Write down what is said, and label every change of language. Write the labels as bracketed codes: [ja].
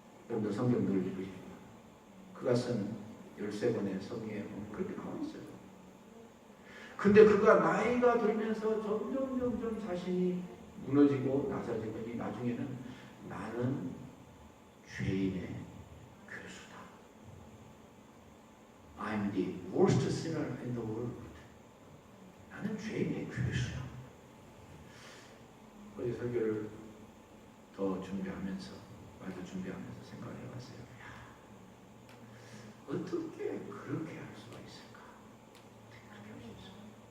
[ko] 여러분들 성경 늘 읽으십시오. 그가 쓴 13권의 성경에 보면 그렇게 나와 있어요. 근데 그가 나이가 들면서 점점 자신이 무너지고 낮아지고 나중에는 나는 죄인의 괴수다. [en] I'm the worst sinner in the world. [ko] 나는 죄인의 괴수야. 어제 설교를 더 준비하면서 생각을 해봤어요. 야, 어떻게 그렇게 할 수가 있을까? 어떻게 그렇게 할 수 있을까?